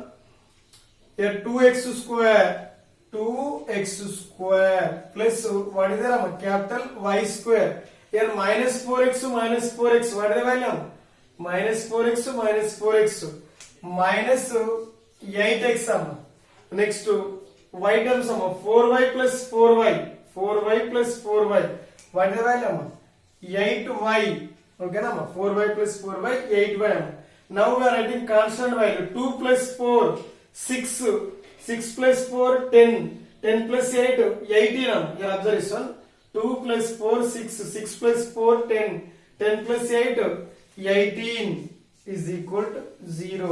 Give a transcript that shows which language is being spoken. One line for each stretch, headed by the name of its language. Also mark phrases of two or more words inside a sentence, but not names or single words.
English: Here 2x square 2x square plus what is there? Capital Y square. Here minus 4x minus 4x. What is the value? Minus 4x minus 4x minus 8x. Next y terms 4y plus 4y 4y plus 4y. What is the value? 8y. Okay na? 4y plus 4y 8y. Now we are writing constant value. 2 plus 4 6 6 plus 4 10 10 plus 8 18. Here observe this one. 2 plus 4 6 6 plus 4 10 10 plus 8 18 is equal to 0.